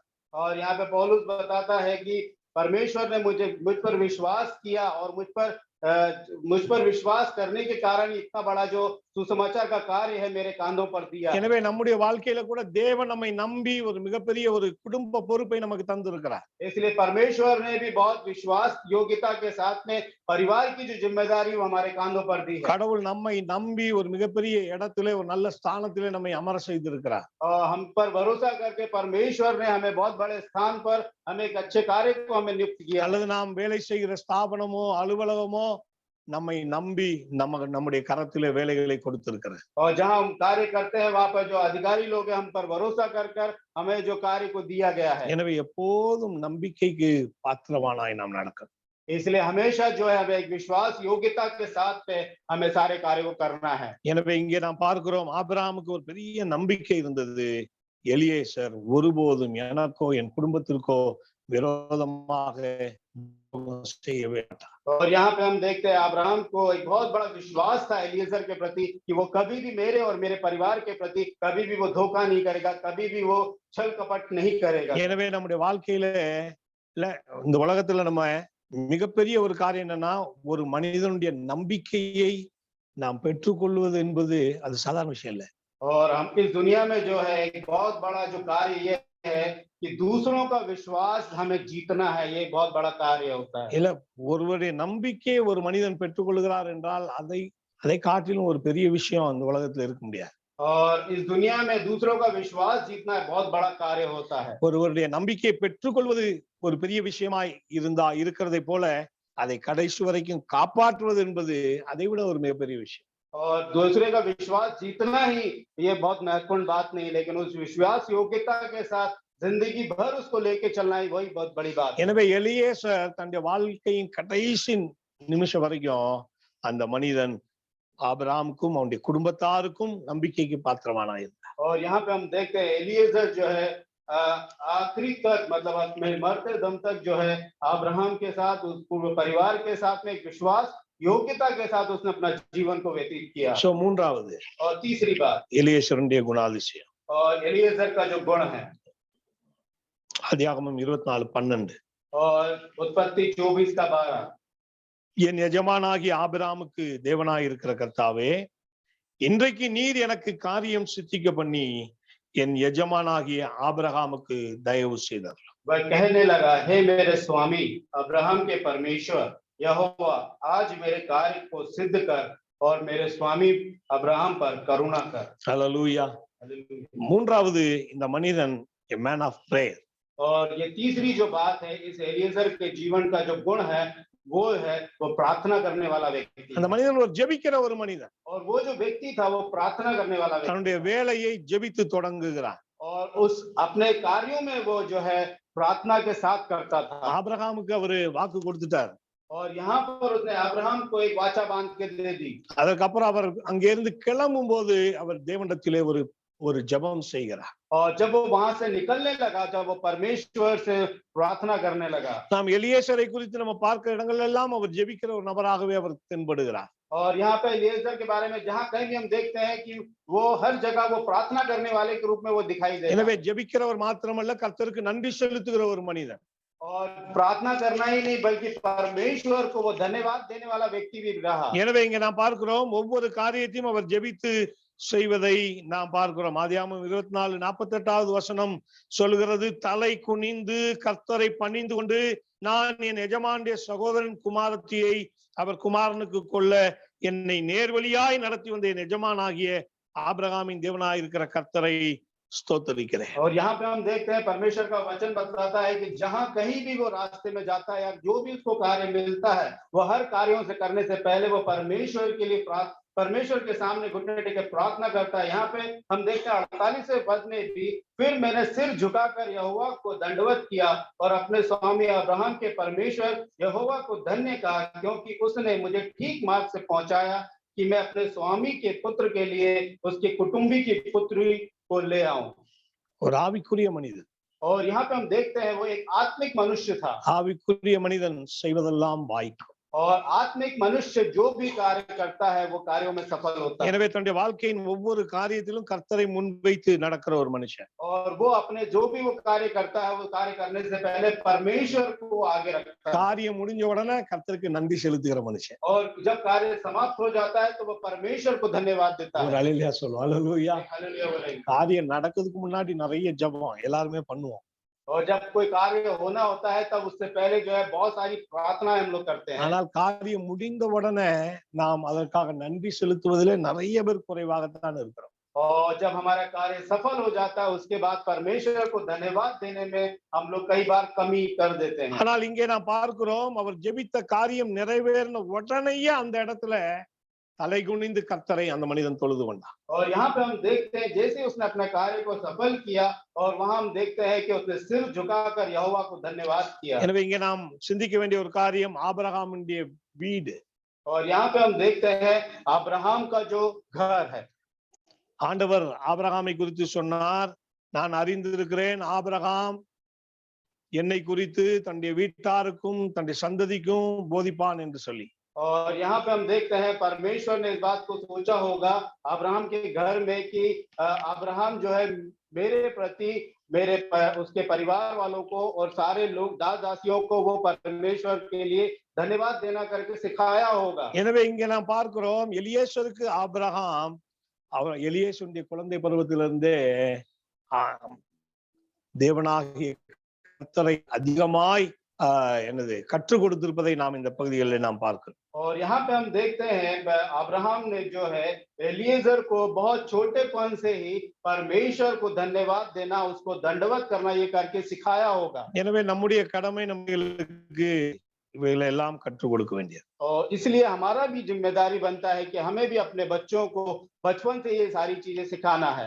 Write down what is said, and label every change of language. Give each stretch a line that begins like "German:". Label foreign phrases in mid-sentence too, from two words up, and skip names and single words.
Hindi: और यहाँ पे पौलुस बताता है कि परमेश्वर ने मुझ पर विश्वास किया और मुझ पर विश्वास करने के कारण इतना बड़ा जो सुसमाचार का कार्य है मेरे कांधों पर दिया.
Tamil: எனவே நம்முடைய வாழ்க்கையில கூட தேவன் நம்மை நம்பி ஒரு மிகப்பெரிய ஒரு குடும்ப பொறுப்பை நமக்கு தந்திருக்கிறார்.
Hindi: इसलिए परमेश्वर ने भी बहुत विश्वास योग्यता के साथ में परिवार की जो जिम्मेदारी वो हमारे कांधों पर दी है.
Tamil: கடவுள் நம்மை நம்பி ஒரு மிகப்பெரிய இடத்திலே ஒரு நல்ல ஸ்தானத்திலே நம்மை அமர செய்திருக்கிறார்.
Hindi: और हम पर भरोसा करके परमेश्वर ने हमें बहुत बड़े स्थान पर हमें एक अच्छे कार्य को हमें नियुक्त किया.
Tamil: அல்லது நாம் வேலை செய்கிற ஸ்தாபனமோ அலுவலகமோ நம்மை நம்பி நம்முடைய கரத்திலே வேலைகளை கொடுத்திருக்கிறார்.
Hindi: और जहाँ हम कार्य करते हैं वहाँ पर जो अधिकारी लोग हैं हम पर भरोसा कर हमें जो कार्य को दिया गया है.
Tamil: எனவே எப்போதும் நம்பிக்கைக்கு பாத்திரவானாய் நாம் நடக்கணும்.
Hindi: इसलिए हमेशा जो है हमें एक विश्वास योग्यता के साथ में हमें सारे कार्य को करना है.
Tamil: எனவே இங்கே நாம் பார்க்கிறோம் ஆபிரகாமுக்கு ஒரு பெரிய நம்பிக்கை இருந்தது. எலியேசர் ஒருபோதும் எனக்கோ என் குடும்பத்திற்கோ विरोधமாக செய்யவே மாட்டார்.
Hindi: और यहाँ पे हम देखते हैं अब्राहम को एक बहुत बड़ा विश्वास था एलिएजर के प्रति कि वो कभी भी मेरे और मेरे परिवार के प्रति कभी भी वो धोखा नहीं करेगा, कभी भी वो छल कपट नहीं करेगा.
Tamil: எனவே நம்முடைய வாழ்க்கையில இந்த உலகத்துல நம்ம மிகப்பெரிய ஒரு காரியம் என்னன்னா ஒரு மனிதனுடைய நம்பிக்கையை நாம் பெற்றுக்கொள்வது என்பது அது சாதாரண விஷயம் இல்ல.
Hindi: और हम इस दुनिया में जो है एक बहुत बड़ा जो कार्य ये है कि दूसरों का विश्वास हमें जीतना है, ये बहुत बड़ा कार्य होता है।
Tamil: இல்ல ஒருவருடைய நம்பிக்கையை ஒரு மனிதன் பெற்றுக்கொள்கிறார் என்றால் அதை அதை காட்டிலும் ஒரு பெரிய விஷயம் அந்த உலகத்துல இருக்க முடியாது.
Hindi: और इस दुनिया में दूसरों का विश्वास जीतना बहुत बड़ा कार्य होता है।
Tamil: ஒருவருடைய நம்பிக்கையை பெற்றுக்கொள்வது ஒரு பெரிய விஷயமாய் இருக்கிறதை போல அதை கடைசி வரைக்கும் காப்பாற்றுவது என்பது அதை விட ஒரு மிகப்பெரிய விஷயம்.
Hindi: और दूसरे का विश्वास जीतना ही ये बहुत महत्वपूर्ण बात नहीं, लेकिन उस विश्वास योग्यता के साथ जिंदगी भर उसको लेके चलना ही वही बहुत बड़ी बात है।
Tamil: எனவே எலியேசர் தன்னுடைய வாழ்க்கையின் கடைசி நிமிஷம் வரைக்கும் அந்த மனிதன் ஆபிரகாமுக்கும் அவனுடைய குடும்பத்தாருக்கும் நம்பிக்கைக்கு பாத்திரமானாயிருந்தார்.
Hindi: और यहाँ पे हम देखते हैं एलिएजर जो है आखिरी तक, मतलब अपने मरते दम तक जो है अब्राहम के साथ, उस पूरे परिवार के साथ में एक विश्वास योग्यता के साथ उसने अपना जीवन को व्यतीत किया।
Tamil: சோ மூன்றாவது
Hindi: और तीसरी बात
Tamil: எலியேசருடைய குணாதிசயம்,
Hindi: और एलिएजर का जो गुण है,
Tamil: ஆதியாகமம் 24:12
Hindi: और उत्पत्ति 24:12,
Tamil: என் எஜமானாகிய ஆபிரகாமுக்கு தேவனாய் இருக்கிற கர்த்தாவே, இன்றைக்கு நீர் எனக்கு காரியம் சித்திக்க பண்ணி என் எஜமானாகிய ஆபிரகாமுக்கு தயவு செய்தார்.
Hindi: वह कहने लगा, हे मेरे स्वामी अब्राहम के परमेश्वर यहोवा, आज मेरे कार्य को सिद्ध कर और मेरे स्वामी अब्राहम पर करुणा कर।
Tamil: ஹல்லேலூயா. மூன்றாவது இந்த மனிதன்
English: a man of prayer.
Hindi: और ये तीसरी जो बात है इस एलिएजर के जीवन का जो गुण है वो है वो प्रार्थना करने वाला व्यक्ति।
Tamil: அந்த மனிதன் ஒரு ஜெபிக்கிற ஒரு மனிதன்.
Hindi: और वो जो व्यक्ति था वो प्रार्थना करने वाला व्यक्ति,
Tamil: தன்னுடைய வேலையை ஜெபித்து தொடங்குகிறார்.
Hindi: और उस अपने कार्यों में वो जो है प्रार्थना के साथ करता था।
Tamil: ஆபிரகாமுக்கு அவரு வாக்கு கொடுத்துட்டார்.
Hindi: और यहाँ पर उसने अब्राहम को एक वाचा बांध के दे दी।
Tamil: அதற்கப்புறம் அவர் அங்கிருந்து கிளம்பும் போது அவர் தேவனிடத்திலே ஒரு ஜெபம் செய்கிறார்.
Hindi: और जब वो वहां से निकलने लगा, जब वो परमेश्वर से प्रार्थना करने लगा,
Tamil: நாம் எலியேசரை குறித்து நம்ம பார்க்கிற இடங்கள் எல்லாம் அவர் ஜெபிக்கிற ஒரு நபராகவே அவர் தென்படுகிறார்.
Hindi: और यहाँ पे एलिएजर के बारे में जहाँ कहीं भी हम देखते हैं कि वो हर जगह वो प्रार्थना करने वाले के रूप में वो दिखाई दे।
Tamil: எனவே ஜெபிக்கிறவர் மாத்திரமல்ல, கர்த்தருக்கு நன்றி செலுத்துகிற ஒரு மனிதன்.
Hindi: और प्रार्थना करना ही नहीं बल्कि परमेश्वर को वो धन्यवाद देने वाला व्यक्ति भी रहा।
Tamil: எனவே இங்க நாம் பார்க்கிறோம் ஒவ்வொரு காரியத்தையும் அவர் ஜெபித்து செய்வதை நாம் பார்க்கிறோம். ஆதியாகமம் 24:48 வசனம் சொல்கிறது, தலை குனிந்து கர்த்தரை பணிந்து கொண்டு நான் என் எஜமானுடைய சகோதரன் குமாரத்தியை அவர் குமாரனுக்கு கொள்ள என்னை நேர்வழியாய் நடத்தி வந்த என் எஜமானாகிய ஆபிரகாமின் தேவனாய் இருக்கிற கர்த்தரை स्तोत्रिக்கிறேன்.
Hindi: और यहाँ पे हम देखते हैं परमेश्वर का वचन बताता है कि जहाँ कहीं भी वो रास्ते में जाता है या जो भी उसको कार्य मिलता है, वो हर कार्यों से करने से पहले वो परमेश्वर के लिए परमेश्वर के सामने घुटने टेके प्रार्थना करता है। यहाँ पे हम देखते हैं 48वें पद में भी, फिर मैंने सिर झुकाकर यहोवा को दंडवत किया और अपने स्वामी अब्राहम के परमेश्वर यहोवा को धन्य कहा, क्योंकि उसने मुझे ठीक मार्ग से पहुंचाया कि मैं अपने स्वामी के पुत्र के लिए उसके कुटुंबी की पुत्री को ले आऊं।
Tamil: ஒரு ஆவிக்குரிய மனிதன்.
Hindi: और यहाँ पे हम देखते हैं वो एक आत्मिक मनुष्य था।
Tamil: ஆவிக்குரிய மனிதன் செய்வதெல்லாம் வாய்க்கும்.
Hindi: और आत्मिक मनुष्य जो भी कार्य करता है वो कार्यों में सफल होता है।
Tamil: எனவே தன்னுடைய வாழ்க்கையின் ஒவ்வொரு காரியத்திலும் கர்த்தரை முன்வைத்து நடக்கிற ஒரு மனுஷன்.
Hindi: और वो अपने जो भी वो कार्य करता है वो कार्य करने से पहले परमेश्वर को आगे रखता है।
Tamil: காரியம் முடிஞ்ச உடனே கர்த்தருக்கு நன்றி செலுத்துகிற மனுஷன்.
Hindi: और जब कार्य समाप्त हो जाता है तो वो परमेश्वर को धन्यवाद देता
Tamil: ஒரு
Hindi: है।
Tamil: அல்லேலூயா சொல்லுவோம். அல்லேலூயா.
Hindi: हालेलुया बोलेंगे।
Tamil: காரியம் நடக்கிறதுக்கு முன்னாடி நிறைய ஜெபம் எல்லாருமே பண்ணுவோம்.
Hindi: और जब कोई कार्य होना होता है तब उससे पहले जो है बहुत सारी प्रार्थनाएं हम लोग करते हैं।
Tamil: ஆனால் காரியம் முடிந்த உடனே நாம் அதற்காக நன்றி செலுத்துவதிலே நிறைய பேர் குறைவாகத்தான் இருக்கிறோம்.
Hindi: और जब हमारा कार्य सफल हो जाता है उसके बाद परमेश्वर को धन्यवाद देने में हम लोग कई बार कमी कर देते हैं।
Tamil: ஆனால் இங்கே நாம் பார்க்கிறோம், அவர் ஜெபித்த காரியம் நிறைவேறின உடனேயே அந்த இடத்துல தலை குனிந்து கர்த்தரை அந்த மனிதன் தொழுது கொண்டான்.
Hindi: और यहाँ पे हम देखते हैं जैसे उसने अपने कार्य को सफल किया और वहां हम देखते हैं कि उसने सिर झुकाकर यहोवा को धन्यवाद किया।
Tamil: எனவே இங்கே நாம் சிந்திக்க வேண்டிய ஒரு காரியம் ஆபிரகாமுடைய வீடு.
Hindi: और यहाँ पे हम देखते हैं अब्राहम का जो घर है।
Tamil: ஆண்டவர் ஆபிரகாமை குறித்து சொன்னார், நான் அறிந்திருக்கிறேன் ஆபிரகாம் என்னை குறித்து தன்னுடைய வீட்டாருக்கும் தன்னுடைய சந்ததிக்கும் போதிப்பான் என்று சொல்லி.
Hindi: और यहाँ पे हम देखते हैं परमेश्वर ने इस बात को सोचा होगा अब्राहम के घर में कि अब्राहम जो है मेरे प्रति उसके परिवार वालों को और सारे लोग दास दासियों को वो परमेश्वर के लिए धन्यवाद देना करके सिखाया होगा।
Tamil: எனவே இங்கே நாம் பார்க்கிறோம், எலியேசருக்கு ஆபிரகாம் அவர் எலியேசருடைய குழந்தை பருவத்திலிருந்தே தேவனாகிய கர்த்தரை அதிகமாய் என்னது கற்றுக் கொடுத்திருப்பதை நாம் இந்த பகுதிகளில் நாம் பார்க்கிறோம்.
Hindi: और यहाँ पे हम देखते हैं अब्राहम ने जो है एलिएजर को बहुत छोटेपन से ही परमेश्वर को धन्यवाद देना, उसको दंडवत करना ये करके सिखाया होगा।
Tamil: எனவே நம்முடைய கடமை நம்மளுக்கு இவைகளை எல்லாம் கற்றுக் கொடுக்க வேண்டியது.
Hindi: और इसलिए हमारा भी जिम्मेदारी बनता है कि हमें भी अपने बच्चों को बचपन से ये सारी चीजें सिखाना है।